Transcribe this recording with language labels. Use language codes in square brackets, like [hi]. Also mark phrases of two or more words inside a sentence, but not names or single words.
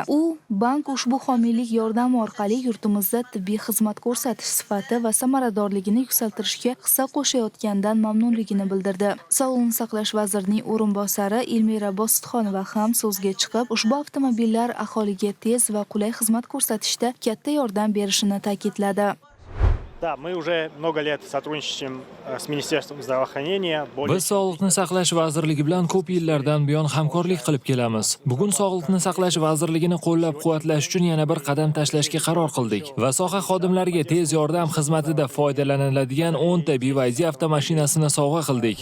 [uz] U bank ushbu homiylik yordami orqali yurtimizda tibbiy xizmat ko'rsatish sifati va samaradorligini yuksaltirishga hissa qo'shayotganidan mamnunligini bildirdi. Sog'liqni saqlash vazirining o'rinbosari Elmira Bositxonova ham so'zga chiqib, ushbu avtomobillar aholiga tez va qulay xizmat ko'rsatishda katta yordam berishini ta'kidladi. [ru] Да, мы уже много lет сотрудничаем с Министерством здравоохранения. [uz] Biz Sog'liqni saqlash vazirligi bilan ko'p yillardan buyon hamkorlik qilib kelamiz. Bugun Sog'liqni saqlash vazirligini qo'llab-quvvatlash uchun yana bir qadam tashlashga qaror qildik va soha xodimlariga tez yordam xizmatida foydalaniladigan 10 ta BYD avtomashinasini sovg'a qildik.